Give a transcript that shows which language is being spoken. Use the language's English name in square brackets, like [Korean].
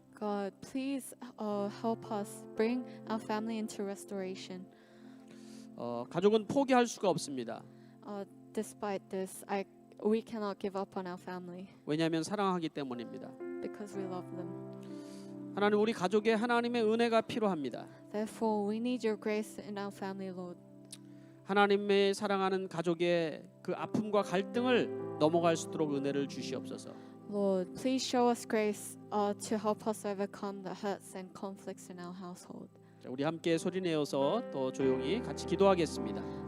[English] God, please help us bring our family into restoration. [Korean] 가족은 포기할 수가 없습니다. [English] Despite this, we cannot give up on our family [Korean] 왜냐하면 사랑하기 때문입니다. [English] because we love them. [Korean] 하나님 우리 가족에 하나님의 은혜가 필요합니다. [English] Therefore, we need your grace in our family, Lord. [Korean] 하나님의 사랑하는 가족의 그 아픔과 갈등을 넘어갈 수 있도록 은혜를 주시옵소서. [English] Lord, please show us grace to help us overcome the hurts and conflicts in our household. [Korean] 자, 우리 함께 소리내어서 또 조용히 같이 기도하겠습니다.